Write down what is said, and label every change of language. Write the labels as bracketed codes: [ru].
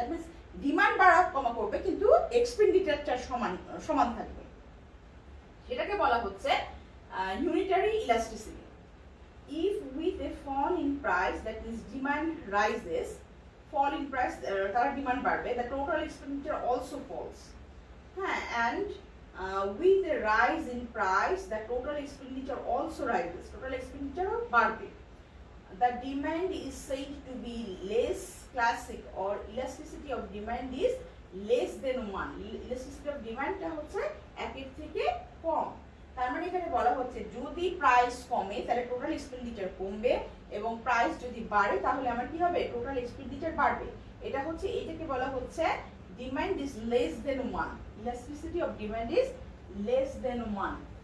[bn] That means demand বাড়া কমা করবে কিন্তু এক্সপেন্ডিচারটা সমান থাকবে, সেটাকে বলা হচ্ছে unitary elasticity. [en] If with a fall in price, that is demand rises, fall in price [bn] তার ডিমান্ড বাড়বে, [en] the total expenditure also falls, and with a rise in price the total expenditure also rises, total expenditure [bn] বাড়বে। [en] The demand is said to be less classic, or elasticity of demand is [bn] less than 1, elasticity of ডিমান্ডটা হচ্ছে 1 এর থেকে কম। তার মানে এখানে বলা হচ্ছে যদি প্রাইস কমে তাহলে টোটাল এক্সপেন্ডিচার কমবে, এবং প্রাইস যদি বাড়ে তাহলে আমার কি হবে, টোটাল এক্সপেন্ডিচার বাড়বে। এটা হচ্ছে, এইটাকে বলা হচ্ছে demand is less than 1, elasticity of demand is less than 1।